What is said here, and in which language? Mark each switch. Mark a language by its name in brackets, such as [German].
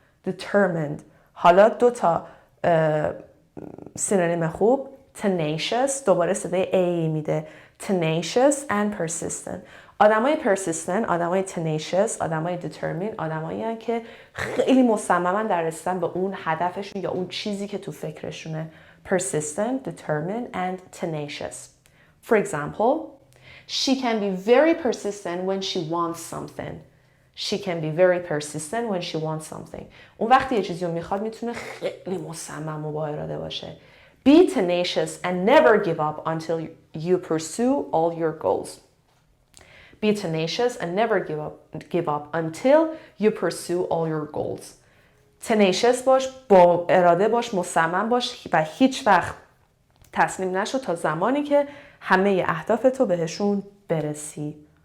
[Persian] Determined. حالا دو تا سینونیم خوب. Tenacious دوباره صدای A میده. [English] Tenacious and persistent. [Persian] آدمای persistent، آدمای tenacious، آدمای determined، آدمایی هستند که خیلی مصممن در رسیدن به اون هدفشون یا اون چیزی که تو فکرشونه. [English] Persistent, determined and tenacious. For example, she can be very persistent when she wants something. She can be very persistent when she wants something. [Persian] اون وقتی یه چیزی رو میخواد میتونه خیلی مصمم و با اراده باشه. [English] Be tenacious and never give up until you pursue all your goals. Be tenacious and never give up until you pursue all your goals. [Persian] Tenacious باش، با اراده باش، مصمم باش و هیچ وقت تسلیم نشو تا زمانی که همه اهدافتو بهشون برسی.